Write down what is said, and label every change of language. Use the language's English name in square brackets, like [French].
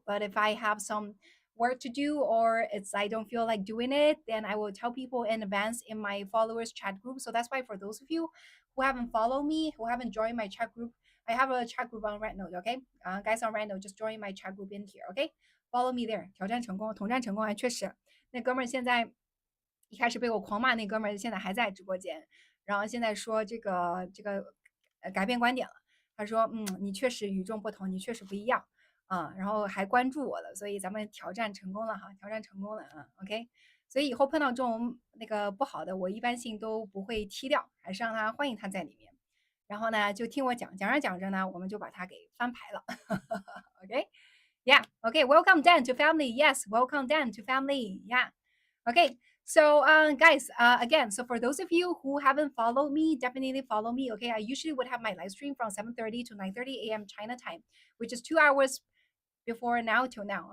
[English] But if I have some work to do or it's I don't feel like doing it, then I will tell people in advance in my followers chat group. So that's why for those of you who haven't followed me, who haven't joined my chat group, I have a chat group on Rednote, okay? Guys on Rednote, just join my chat group in here, okay? Follow me there. [Chinese] 挑战成功，统战成功啊，确实，那哥们儿现在一开始被我狂骂那哥们儿，现在还在直播间，然后现在说这个改变观点了。他说，你确实与众不同，你确实不一样啊，然后还关注我了，所以咱们挑战成功了哈，挑战成功了啊，OK。所以以后碰到这种那个不好的，我一般性都不会踢掉，还是让他欢迎他在里面。然后呢，就听我讲，讲着讲着呢，我们就把它给翻牌了。 [English] OK， yeah，OK，welcome Dan to family. Yes, welcome Dan to family. Yeah, OK. So, guys, again, so for those of you who haven't followed me, definitely follow me. Okay, I usually would have my live stream from 7:30 to 9:30 a.m. China time, which is 2 hours before now till now.